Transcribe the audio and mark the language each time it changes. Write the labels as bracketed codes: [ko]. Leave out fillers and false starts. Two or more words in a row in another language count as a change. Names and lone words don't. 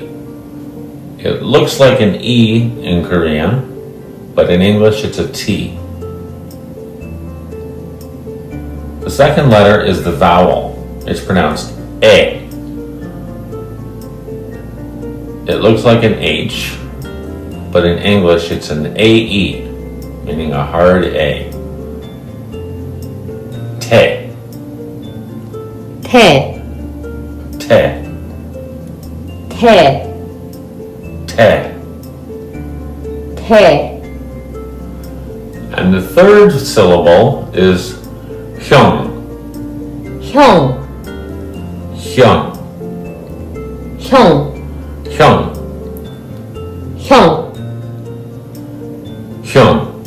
[en] It looks like an E in Korean, but in English it's a T. The second letter is the vowel. It's pronounced A. It looks like an H, but in English it's an AE, meaning a hard A. Tae. Tae. Tae. Tae. Tae. Tae. And the third syllable is hyung. Hyung. Hyung. Hyung. Hyung. Hyung. Hyung.